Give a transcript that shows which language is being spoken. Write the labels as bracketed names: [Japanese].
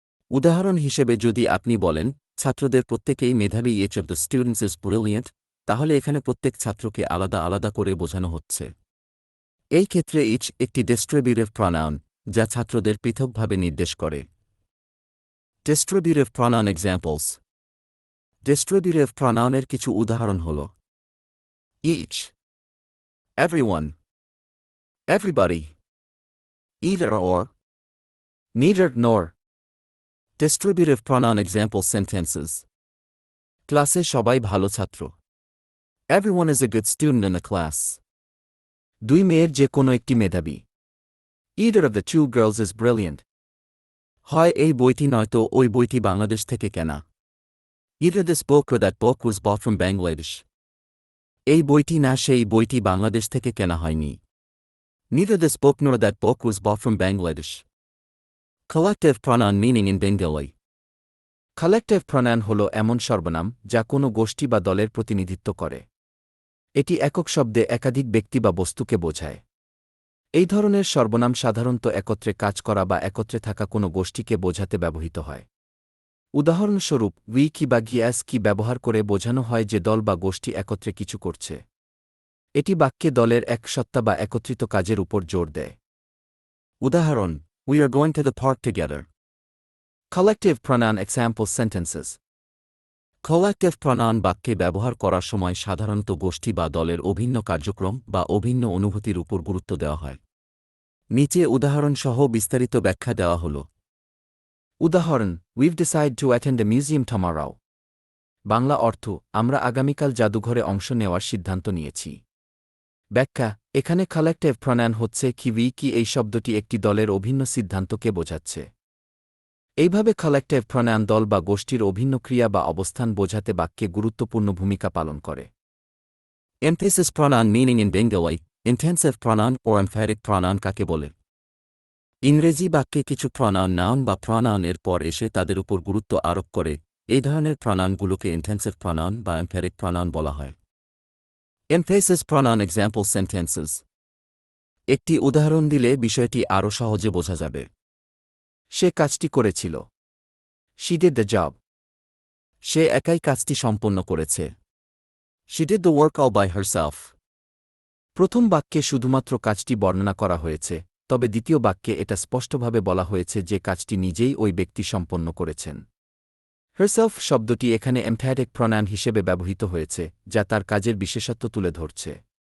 [Bangla] উদাহরণ হিসেবে যদি আপনি বলেন ছাত্রদের প্রত্যেকেই মেধাবী, [English] each of the students is brilliant, [Bangla] তাহলে এখানে প্রত্যেক ছাত্রকে আলাদা আলাদা করে বোঝানো হচ্ছে। এই ক্ষেত্রে each একটি ডিস্ট্রিবিউটিভ প্রনাউন যা ছাত্রদের পৃথকভাবে নির্দেশ করে। Distributive pronoun examples. ডিস্ট্রিবিউটিভ প্রনাউনের কিছু উদাহরণ হল each, everyone, everybody, either or, neither nor. [English] Distributive pronoun example sentences. [Bangla] ক্লাসে সবাই ভালো ছাত্র। [English] Everyone is a good student in the class. [Bangla] দুই মেয়ের যে কোনো একটি মেধাবী। [English] Either of the two girls is brilliant. [Bangla] হয় এই বইটি নয়তো ওই বইটি বাংলাদেশ থেকে কেনা। [English] Either this book or that book was bought from Bangladesh. [Bangla] এই বইটি না সেই বইটি বাংলাদেশ থেকে কেনা হয়নি। [English] Neither this book nor that book was bought from Bangladesh. Collective pronoun meaning in Bengali. [Bangla] Collective pronoun হল এমন সর্বনাম যা কোনো গোষ্ঠী বা দলের প্রতিনিধিত্ব করে। এটি একক শব্দে একাধিক ব্যক্তি বা বস্তুকে বোঝায়। এই ধরনের সর্বনাম সাধারণত একত্রে কাজ করা বা একত্রে থাকা কোনো গোষ্ঠীকে বোঝাতে ব্যবহৃত হয়। উদাহরণস্বরূপ উই কি বা গিয়াস কি ব্যবহার করে বোঝানো হয় যে দল বা গোষ্ঠী একত্রে কিছু করছে। এটি বাক্যে দলের এক সত্তা বা একত্রিত কাজের উপর জোর দেয়। [English] উদাহরণ We are going to the park together. Collective pronoun example sentences. [Bangla] Collective pronoun বাক্যে ব্যবহার করার সময় সাধারণত গোষ্ঠী বা দলের অভিন্ন কার্যক্রম বা অভিন্ন অনুভূতির উপর গুরুত্ব দেওয়া হয়। নিচে উদাহরণসহ বিস্তারিত ব্যাখ্যা দেওয়া হল। [English] উদাহরণ We've decided to attend a museum tomorrow. [Bangla] Bangla অর্থ আমরা আগামীকাল জাদুঘরে অংশ নেওয়ার সিদ্ধান্ত নিয়েছি। ব্যাখ্যা এখানে কালেক্টিভ প্রনাউন হচ্ছে কি উই কি এই শব্দটি একটি দলের অভিন্ন সিদ্ধান্তকে বোঝাচ্ছে। এইভাবে কালেক্টিভ প্রনাউন দল বা গোষ্ঠীর অভিন্ন ক্রিয়া বা অবস্থান বোঝাতে বাক্যে গুরুত্বপূর্ণ ভূমিকা পালন করে। Emphasis pronoun meaning in Bengali. Intensive pronoun O emphatic pronoun কাকে বলে? ইংরেজি বাক্যে কিছু প্রনাউন নাউন বা প্রনাউনের পর এসে তাদের উপর গুরুত্ব আরোপ করে এই ধরনের প্রনাউনগুলোকে ইন্টেন্সিভ প্রনাউন বা এমফ্যাটিক প্রনাউন বলা হয়। Emphasis pronoun example sentences. একটি উদাহরণ দিলে বিষয়টি আরও সহজে বোঝা যাবে। সে কাজটি করেছিল। [English] She did the job. [Bangla] সে একাই কাজটি সম্পন্ন করেছে। [English] She did the work all by herself. [Bangla] প্রথম বাক্যে শুধুমাত্র কাজটি বর্ণনা করা হয়েছে, তবে দ্বিতীয় বাক্যে এটা স্পষ্টভাবে বলা হয়েছে যে কাজটি নিজেই ওই ব্যক্তি সম্পন্ন করেছেন। Herself শব্দটি এখানে এমফ্যাটিক প্রনাউন হিসেবে ব্যবহৃত হয়েছে, যা তার কাজের বিশেষত্ব তুলে ধরছে।